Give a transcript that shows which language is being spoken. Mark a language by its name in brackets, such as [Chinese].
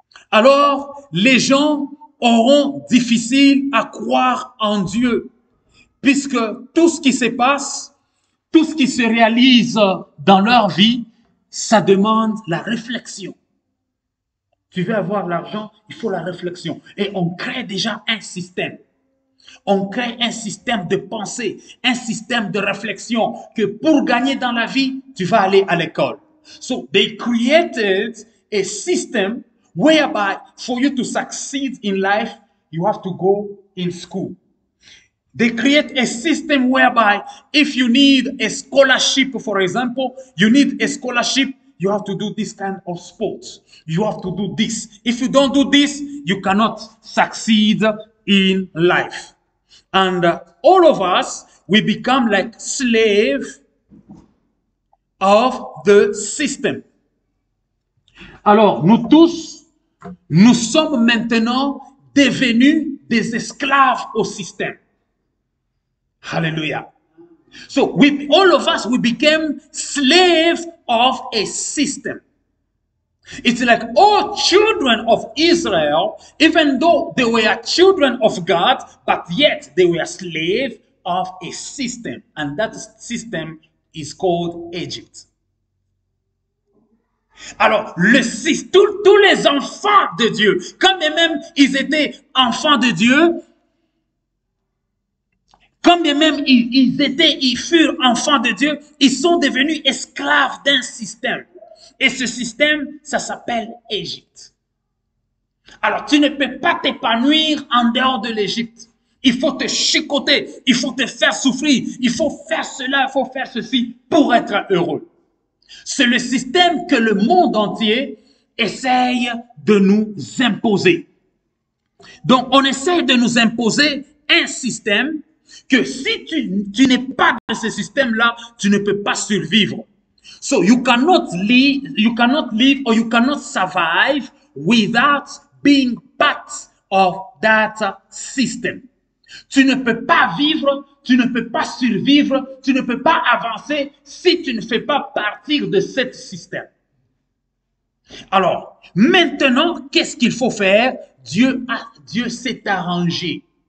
[French] Alors, les gens auront difficile à croire en Dieu, puisque tout ce qui se passe, tout ce qui se réalise dans leur vie, ça demande la réflexion. Tu veux avoir l'argent, il faut la réflexion. Et on crée déjà un système. On crée un système de pensée, un système de réflexion que pour gagner dans la vie, tu vas aller à l'école. [English] So they created a system whereby for you to succeed in life, you have to go in school. They create a system whereby if you need a scholarship, for example, you need a scholarship, you have to do this kind of sports. You have to do this. If you don't do this, you cannot succeed in life. And all of us, we become like slaves of the system. [French] Alors, nous tous, nous sommes maintenant devenus des esclaves au système. [English] Hallelujah. So, all of us, we became slaves of a system. It's like all children of Israel, even though they were children of God, but yet they were slaves of a system. And that system is called Egypt. [French] Alors, tous les enfants de Dieu, quand bien même ils étaient enfants de Dieu, quand bien même ils furent enfants de Dieu, ils sont devenus esclaves d'un système. Et ce système, ça s'appelle Égypte. Alors, tu ne peux pas t'épanouir en dehors de l'Égypte. Il faut te chicoter, il faut te faire souffrir, il faut faire cela, il faut faire ceci pour être heureux. C'est le système que le monde entier essaye de nous imposer. Donc, on essaye de nous imposer un système que si tu n'es pas dans ce système-là, tu ne peux pas survivre. [English] So you cannot live or you cannot survive without being part of that system. [French] Tu ne peux pas vivre, tu ne peux pas survivre, tu ne peux pas avancer si tu ne fais pas partir de ce système. Alors, maintenant, qu'est-ce qu'il faut faire? Dieu s'est arrangé.